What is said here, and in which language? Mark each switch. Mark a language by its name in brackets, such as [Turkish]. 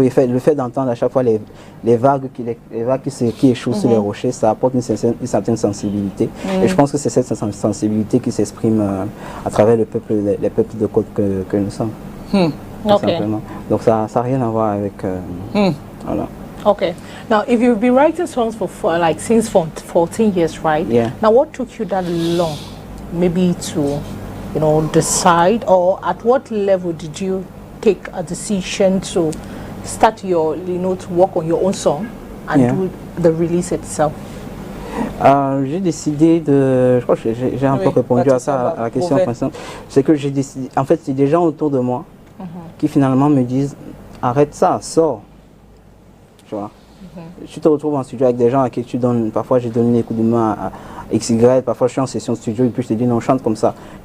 [French] Et le fait d'entendre à chaque fois les vagues qui échouent sur les rochers, ça apporte une certaine sensibilité. Et je pense que c'est cette sensibilité qui s'exprime à travers les peuples de côte que nous sommes. Simplement. Donc ça n'a rien à voir avec... voilà. [English] Okay. Now, if you've been writing songs for like since 14 years, right? Yeah. Now, what took you that long, maybe to, decide, or at what level did you take a decision to, start your, to work on your own song and do the release itself? [French] J'ai décidé de... Je crois que j'ai un peu répondu à ça, à la question. C'est que j'ai décidé... En fait, c'est des gens autour de moi qui finalement me disent « Arrête ça, sors ». Tu vois. Tu te retrouves en studio avec des gens à qui tu donnes... Parfois, j'ai donné des coups de main à XY, parfois je suis en session studio et puis je te dis « Non, chante comme ça ».